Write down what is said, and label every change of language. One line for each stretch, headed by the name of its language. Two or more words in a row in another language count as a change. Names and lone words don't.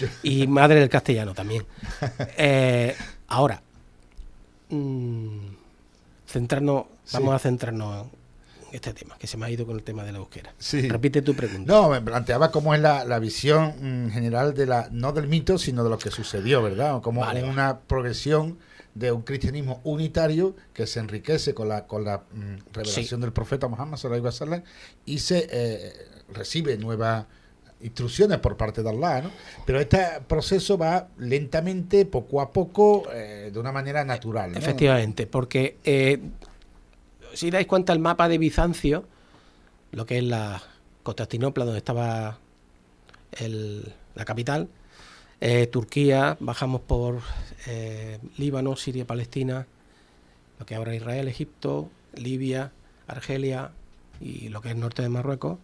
Spanish: Y madre del castellano también. Ahora, vamos a centrarnos en este tema, que se me ha ido con el tema de la euskera. Sí. Repite tu pregunta. No, me planteaba cómo es la visión general no del mito, sino de lo que sucedió, ¿verdad? Como una progresión de un cristianismo unitario que se enriquece con la revelación del profeta Muhammad
Arabic: صلى الله عليه وسلم,
Spanish: y se recibe nuevas instrucciones por parte de Allah, ¿no? Pero este proceso va lentamente, poco a poco, de una manera natural, ¿no? Efectivamente, porque si dais cuenta, el mapa de Bizancio, lo que es la Constantinopla, donde estaba la capital, Turquía, bajamos por Líbano, Siria, Palestina, lo que ahora es Israel, Egipto, Libia, Argelia y lo que es norte de Marruecos.